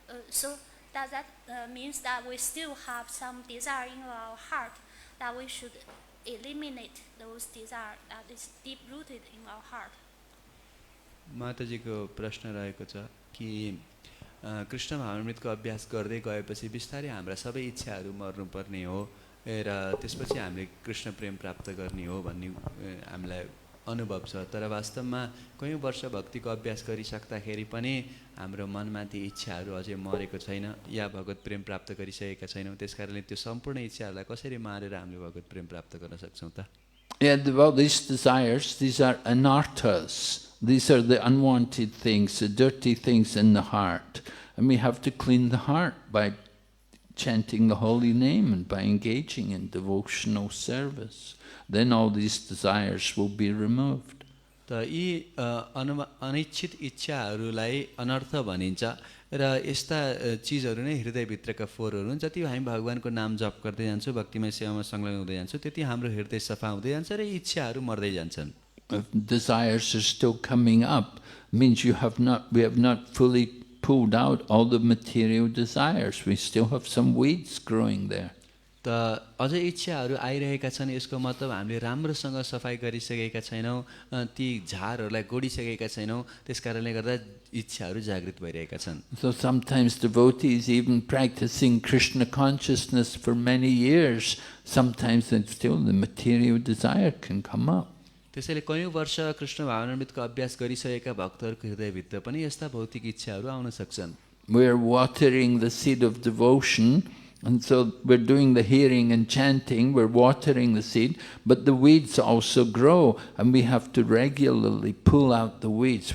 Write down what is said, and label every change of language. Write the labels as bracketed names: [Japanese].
[English] So does that means that we still have some desire in our heart, that we should eliminate those desire that is deep rooted in our heart? [Nepali] माताजीको प्रश्न रहेको छ कि कृष्ण भावनामृतको अभ्यास गर्दै गएपछि बिस्तारै हाम्रा सबै इच्छाहरू मर्नुपर्ने हो र त्यसपछि हामीले कृष्ण प्रेम प्राप्त गर्ने हो भन्ने हामीलाई अनुभव छ। तर वास्तवमा कयौं वर्ष भक्तिको अभ्यास गरिसक्दाखेरि पनि हाम्रो मनमा ती इच्छाहरू अझै मरेको छैन या भगवत प्रेम प्राप्त गरिसकेका छैनौँ। त्यसकारणले त्यो सम्पूर्ण इच्छाहरूलाई कसरी मारेर हामीले भगवत प्रेम प्राप्त गर्न सक्छौँ त? [English] Yeah, well, these desires, these are anarthas. These are the unwanted things, the dirty things in the heart. And we have to clean the heart by chanting the holy name and by engaging in devotional service. Then all these desires will be removed. [Nepali] त यी अनिच्छित इच्छाहरूलाई अनर्थ भनिन्छ र यस्ता चिजहरू नै हृदयभित्रका फोहोरहरू हुन्। जति हामी भगवानको नाम जप गर्दै जान्छौँ, भक्तिमय सेवामा संलग्न हुँदै जान्छौँ, त्यति हाम्रो हृदय सफा हुँदै जान्छ र इच्छाहरू मर्दै जान्छन्। [English] If desires are still coming up, means we have not fully pulled out all the material desires. We still have some weeds growing there. [Nepali] त अझै इच्छाहरू आइरहेका छन्, यसको मतलब हामीले राम्रोसँग सफाई गरिसकेका छैनौँ, ती झारहरूलाई गोडिसकेका छैनौँ, त्यसकारणले गर्दा इच्छाहरू जागृत भइरहेका छन्। [English] So sometimes devotees even practicing Krishna consciousness for many years, sometimes still the material desire can come up. [Nepali] त्यसैले कयौं वर्ष कृष्ण भावनामृतको अभ्यास गरिसकेका भक्तहरूको हृदयभित्र पनि यस्ता भौतिक इच्छाहरू आउन सक्छन्। [English] We're watering the seed of devotion, and so we're doing the hearing and chanting, we're watering the seed, but the weeds also grow, and we have to regularly pull out the weeds.